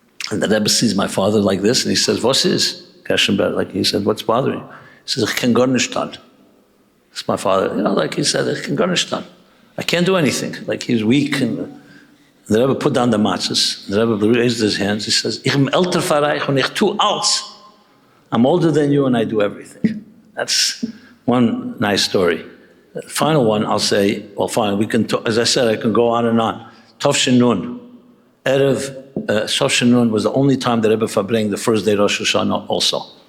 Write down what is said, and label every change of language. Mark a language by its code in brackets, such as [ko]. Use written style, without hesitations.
[en] And the Rebbe sees my father like this, and he says, [yi] "Was is [en] Gershon Ber?" He said, "What's bothering you?" He says, [yi] "Ich kann gar nicht tun." [en] It's my father, like he said, "Ich kann gar nicht tun." I can't do anything. Like he's weak. And the Rebbe put down the matzahs. The Rebbe raised his hands. [yi] He says, Ich bin älter für euch und ich tu alles. [en] I'm older than you and I do everything. That's one nice story. The final one, I'll say, well, fine, we can, as I said, I can go on and on. Tovshin Nun. Erev, Tovshin Nun was the only time that Rebbe farbrengen the first day Rosh Hashanah also.